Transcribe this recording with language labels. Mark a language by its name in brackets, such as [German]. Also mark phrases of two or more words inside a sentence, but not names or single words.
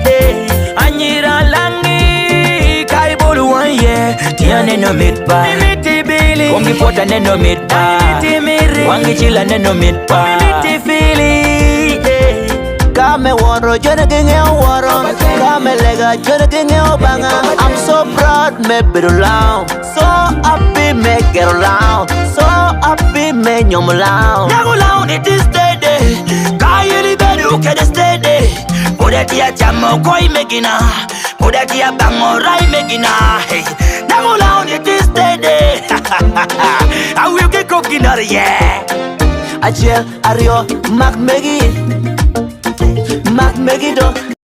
[Acoli] Anyira langi kaibulu wanye. Tia neno mitpa. Mimiti bili. Wangi pota neno mitpa. Mimiti miri. Wangi chila neno mitpa. Mimiti fili. Kame waro, jona genge waro. Kame lega, jona genge banga. [English] I'm so proud, [Acoli] me birulang. [English] So happy, me get around. So happy, [Acoli] me nyomulang. Nagulang, [English] it is steady. [Acoli] Kaya li bedu, kede steady. Podatia chamo koi megina. Podatia bango rai megina. Hey, nagulang, [English] it is steady. I will get cooking out of yeah. Achel, Ario, Mac Meggy. Mac Meggy do.